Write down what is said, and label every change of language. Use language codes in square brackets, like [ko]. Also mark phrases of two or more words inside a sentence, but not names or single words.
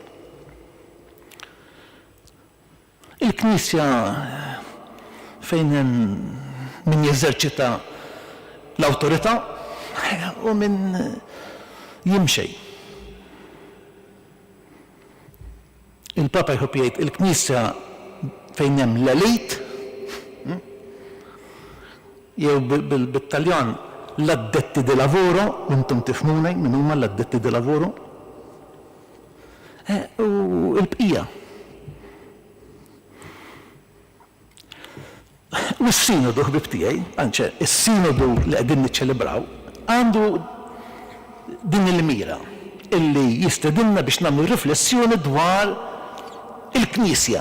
[mt] Il-Knisja fejn hemm min jeżerċita l-awtorità u min jimxej. Il-Papa jħobb jgħid il-Knisja fejn hemm l-elit jew bil-Taljan l- [it] addetti di lavoro, [mt] intom tifhmuni min huma l- [it] addetti di lavoro. [mt] U l-bqija. U s-sinodu ħbib tiegħi, anċe, is-sinodu li qegħdin niċċelebraw, għandu din il-mira illi jistedilna biex nagħmlu riflessjoni dwar il-Knisja.